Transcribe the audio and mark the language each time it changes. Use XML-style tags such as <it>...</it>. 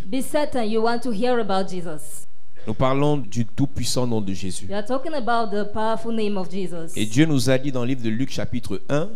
<en>be certain you want to hear about Jesus.</en> <fr>Nous parlons du tout-puissant nom de Jésus.</fr> <en>We are talking about the powerful name of Jesus.</en> <fr>Et Dieu nous a dit dans le livre de Luc chapitre 1,</fr>